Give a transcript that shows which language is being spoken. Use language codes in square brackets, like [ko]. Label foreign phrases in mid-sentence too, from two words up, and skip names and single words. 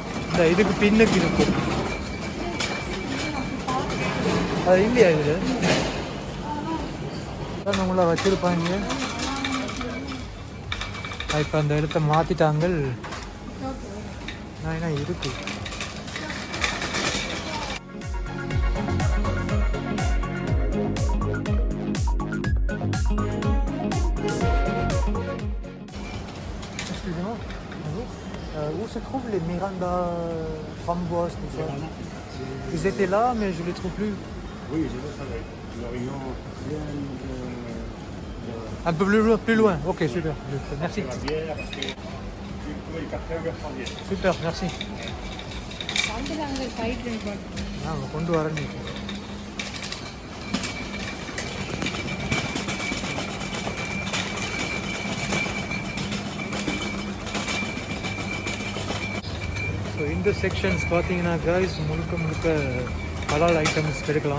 [ta] இந்த இதுக்கு பின்னுக்கு இருக்கும் அது இல்லையா இது நம்மள வச்சிருப்பாங்க. இப்போ அந்த இடத்த மாற்றிட்டாங்க. நான் என்ன இருக்கு [fr] où se trouvent les Miranda framboises, tout ça? Ils étaient là, mais je les trouve plus. Oui, je le savais. Un peu plus loin. Ok, super. Merci. Super, merci. [ta] கொண்டு வரேன். ஸோ இந்த செக்ஷன்ஸ் பார்த்தீங்கன்னா கைஸ் முழுக்க முழுக்க [en] halal items [ta] கிடைக்கலாம்.